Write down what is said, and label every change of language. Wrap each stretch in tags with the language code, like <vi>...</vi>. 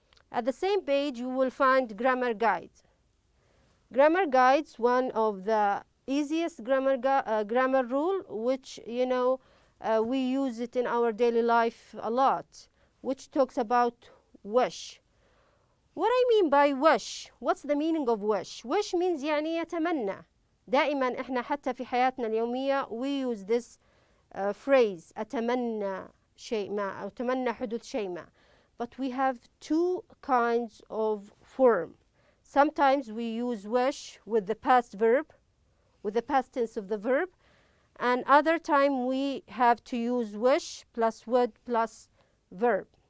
<en>At the same page, you will find grammar guides. Grammar guides, one of the easiest grammar rule, which you know we use it in our daily life a lot, which talks about wish. What I mean by wish, what's the meaning of wish? Wish means</en> <ar>يعني يتمنى. دائما احنا حتى في حياتنا اليومية</ar> <en>we use this phrase</en> <ar>أتمنى شيء ما أو أتمنى حدوث شيء ما.</ar> <en>But we have two kinds of form. Sometimes we use wish with the past verb, with the past tense of the verb, and other time we have to use wish plus would plus verb.</en>